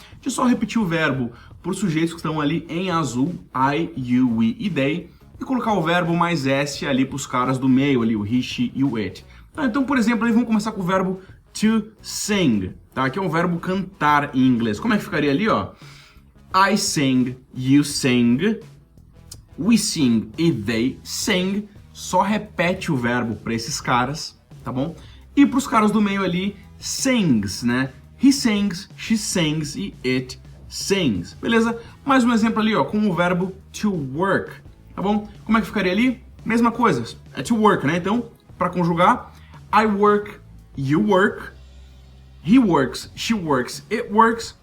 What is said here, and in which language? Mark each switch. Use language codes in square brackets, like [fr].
[pt] Deixa eu só repetir o verbo por sujeitos que estão ali em azul, I, you, we e they, e colocar o verbo mais S ali para os caras do meio ali, o he, she e o it. Tá, então, por exemplo, aí vamos começar com o verbo to sing, tá? Que é um verbo cantar em inglês. Como é que ficaria ali, ó? [en] I sing, you sing, we sing e they sing. [pt] Só repete o verbo para esses caras, tá bom? E para os caras do meio ali, sings, né? [en] He sings, she sings e it sings. [pt] Beleza? Mais um exemplo ali, ó, com o verbo to work, tá bom? Como é que ficaria ali? Mesma coisa, é to work, né? Então, para conjugar, [en] I work, you work, he works, she works, it works.